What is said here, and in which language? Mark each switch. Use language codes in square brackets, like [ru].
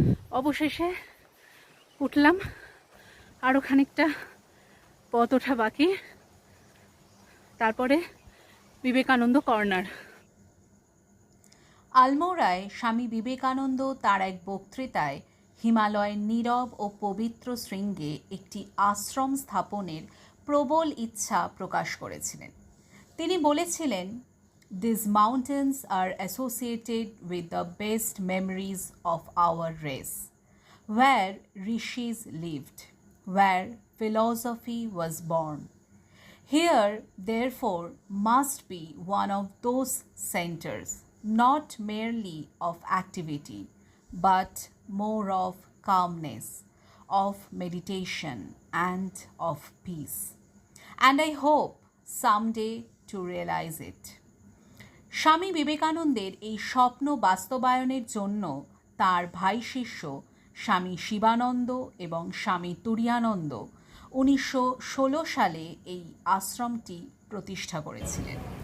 [bn] অবশেষে উঠলাম, আরও খানিকটা পথ ওঠা বাকি, তারপরে বিবেকানন্দ কর্নার। আলমোড়ায় স্বামী বিবেকানন্দ তার এক বক্তৃতায় হিমালয়ের নীরব ও পবিত্র শৃঙ্গে একটি আশ্রম স্থাপনের প্রবল ইচ্ছা প্রকাশ করেছিলেন। তিনি বলেছিলেন, [en] "These mountains are associated with the best memories of our race, where rishis lived, where philosophy was born. Here, therefore, must be one of those centers, not merely of activity, but more of calmness, of meditation, and of peace. And I hope someday to realize it." [bn] স্বামী বিবেকানন্দের এই স্বপ্ন বাস্তবায়নের জন্য তার ভাই শিষ্য স্বামী শিবানন্দ এবং স্বামী তুরীয়ানন্দ 1916 সালে এই আশ্রমটি প্রতিষ্ঠা করেছিলেন।